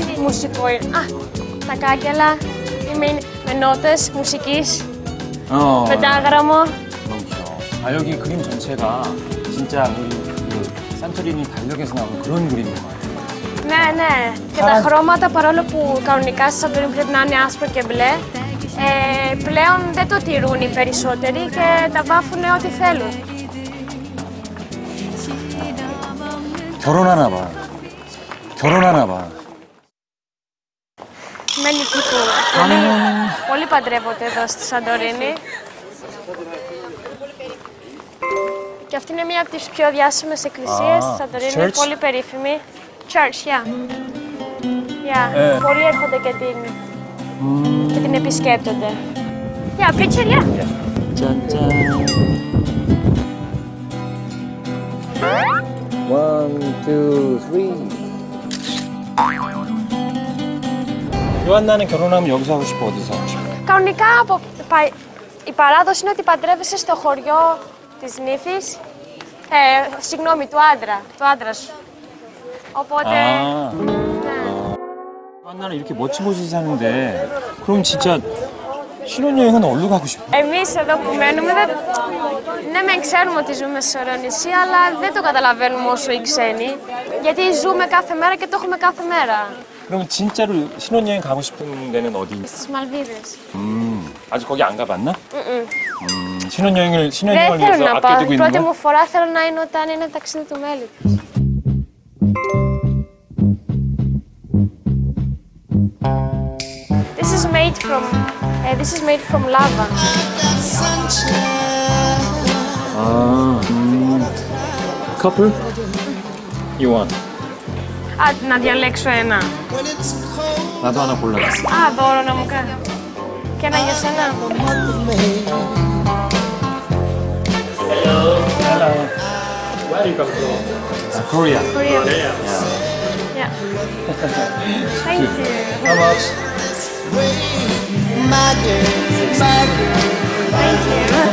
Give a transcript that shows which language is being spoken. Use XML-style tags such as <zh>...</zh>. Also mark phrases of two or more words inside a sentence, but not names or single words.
<el>μουσικό είναι. Α, τα κάγκελα. Είμαι με νότες μουσικής. πεντάγραμμο.</el> <ko>너무 귀여워. 아, 여기 그림 전체가 진짜 우리 그 산토리니 달력에서 나오는 그런 그림인 것 같아요.</ko> <el>Ναι, ναι. Και τα χρώματα, παρόλο που κανονικά στη Σαντορίνη πρέπει να είναι άσπρο και μπλε, πλέον δεν το τηρούν οι περισσότεροι και τα βάφουν ό,τι θέλουν.</el> <ko>결혼하나 봐. 결혼하나 봐.</ko> <el>Μένει εκεί που πολλοί παντρεύονται εδώ στη Σαντορίνη. Και αυτή είναι μία από τις πιο διάσημες εκκλησίες στη Σαντορίνη, πολύ περίφημη.</el> <en>Church, yeah. Yeah.</en> <el>Πολλοί έρχονται και την επισκέπτονται.</el> <en>Yeah, picture, yeah.</en> <ko>짠짠. 1, 2, 3. 요한나는 결혼하면 여기서 하고 싶어, 어디서 하고 싶어?</ko> <el>Κανονικά η παράδοση είναι ότι παντρεύεσαι στο χωριό της νύφης, συγγνώμη, του άντρα σου. Οπότε...</el> <ko>요한나는 이렇게 멋진 곳에 사는데 그럼 진짜 신혼여행은 어디로 가고 싶어?</ko> <el>Εμείς εδώ που μένουμε, ναι μεν ξέρουμε ότι ζούμε σε ωραίο νησί, αλλά δεν το καταλαβαίνουμε όσο οι ξένοι, γιατί ζούμε κάθε μέρα και το έχουμε κάθε μέρα.</el> <ko>그럼 진짜로 신혼여행 가고 싶은 데는 어디?</ko> <el>Στις Μαλδίβες.</el> <ko>아직 거기 안 가봤나?</ko> <el>Δεν</el> <ko>신혼여행을</ko> <el>θέλω</el> <ko>위해서</ko> <el>να πάω.</el> <ko>아껴두고 있는</ko> <el>Πρώτη</el> <ko>거야?</ko> <el>μου φορά θέλω να είναι όταν είναι ταξίδι του μέλη.</el> <en>This is made from lava. Couple? You want?</en> <el>Α, να διαλέξω ένα.</el> <ko>나도 하나 골라줘.</ko> <el>Α, δώρο να μου κάνει. Και ένα για σένα.</el> <en>Hello. Where do you come from? Korea. Korea. Yeah. Yeah. Thank you. How much? Thank you.</en>